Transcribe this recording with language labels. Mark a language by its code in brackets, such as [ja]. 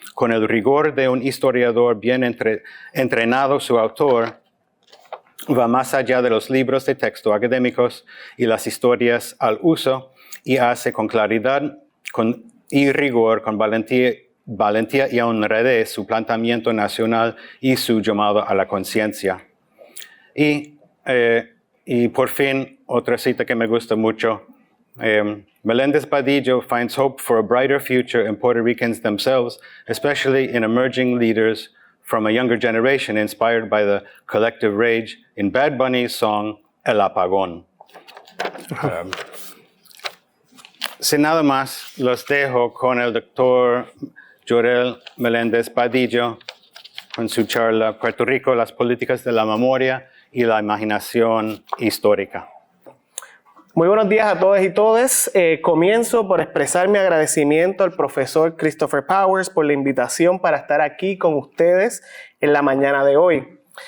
[es] Con el rigor de un historiador bien entrenado, su autor va más allá de los libros de texto académicos y las historias al uso, y hace con claridad y rigor, con valentía y honradez, su planteamiento nacional y su llamado a la conciencia. Y por fin, otra cita que me gusta mucho. [en] Meléndez Badillo finds hope for a brighter future in Puerto Ricans themselves, especially in emerging leaders from a younger generation inspired by the collective rage in Bad Bunny's song El Apagón. [es] Sin nada más, los dejo con el doctor Jorel Meléndez Badillo con su charla Puerto Rico, las políticas de la memoria y la imaginación histórica. Muy buenos días a todos y todas. Comienzo por expresar mi agradecimiento al profesor Christopher Powers por la invitación para estar aquí con ustedes en la mañana de hoy.